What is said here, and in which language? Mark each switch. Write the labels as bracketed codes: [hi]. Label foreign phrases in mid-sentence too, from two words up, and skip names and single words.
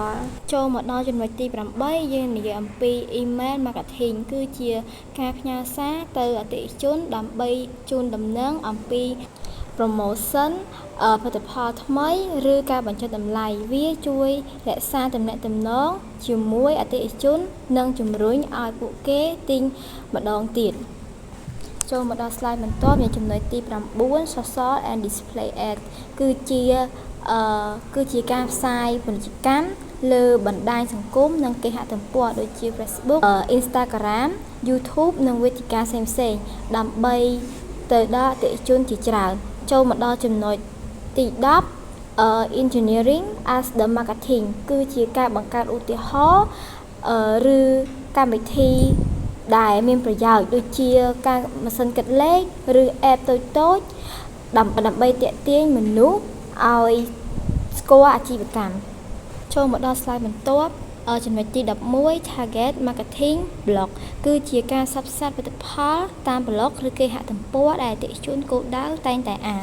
[km] ចូលមកដល់ចំណុចទី8យើងនិយាយអំពី [en] email marketing [km] គឺជាការផ្ញើសារទៅអតិថិជនដើម្បីជូនដំណឹងអំពី promotion ផលិតផលថ្មីឬការបញ្ចុះតម្លៃវាជួយរក្សាទំនាក់ទំនងជាមួយអតិថិជននិងជំរុញឲ្យពួកគេទិញម្ដងទៀតចូលមកដល់ slide បន្ទាប់នៃចំណុចទី9 [en] social and display ads [km] គឺជាការផ្សាយពាណិជ្ជកម្មលើបណ្ដាញសង្គមនិងគេហទំព័រដូចជា Facebook Instagram YouTube និងវេទិកាផ្សេងៗដើម្បីទៅដល់អតិថិជនជាច្រើនចូលមកដល់ចំណុចទី 10 [en] engineering as the marketing [km] គឺជាការបង្កើតឧទាហរណ៍ឬកម្មវិធីដែលមានប្រយោជន៍ដូចជាការម៉ាស៊ីនគិតលេខឬ app តូចៗដើម្បីទាក់ទាញមនុស្សឲ្យស្គាល់អាជីវកម្មចូលមកដល់ slide បន្ទាប់ចំណុចទី11 [en] target marketing blog [km] គឺជាការផ្សព្វផ្សាយផលិតផលតាម blog ឬគេហទំព័រដែលអតិថិជនគោលដៅតែងតែអាន